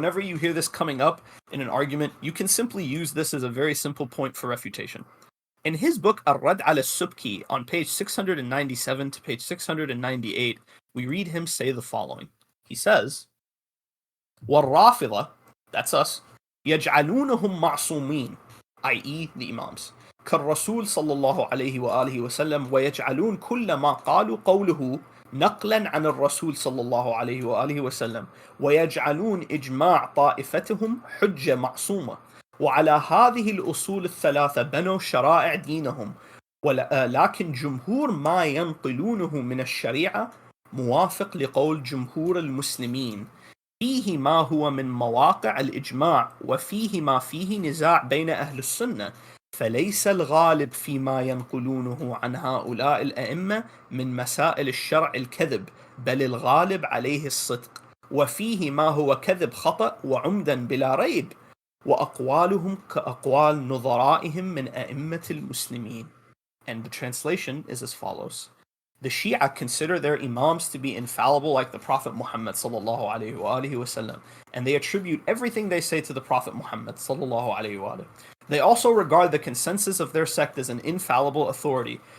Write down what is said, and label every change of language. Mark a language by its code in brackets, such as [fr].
[en] Whenever you hear this coming up in an argument, you can simply use this as a very simple point for refutation. In his book Ar-Rad al-Subki, on page 697 to page 698, we read him say the following. He says, وَالرَّافِضَةِ, that's us, [ar] يَجْعَلُونَهُمْ مَعْصُومِينَ, [en] i.e. the Imams, [ar] كالرسول صلى الله عليه وآله وسلم ويجعلون كل ما قالوا قوله نقلا عن الرسول صلى الله عليه وآله وسلم ويجعلون إجماع طائفتهم حجة معصومة وعلى هذه الأصول الثلاثة بنوا شرائع دينهم ولكن جمهور ما ينقلونه من الشريعة موافق لقول جمهور المسلمين فيه ما هو من مواقع الإجماع وفيه ما فيه نزاع بين أهل السنة فليس الغالب فيما ينقلونه عن هؤلاء الأئمة من مسائل الشرع الكذب بل الغالب عليه الصدق وفيه ما هو كذب خطأ وعمدا بلا ريب وأقوالهم كأقوال نظرائهم من أئمة المسلمين. [en] And the translation is as follows. The Shia consider their Imams to be infallible like the Prophet Muhammad sallallahu alaihi wasallam, and they attribute everything they say to the Prophet Muhammad sallallahu alaihi wasallam. They also regard the consensus of their sect as an infallible authority.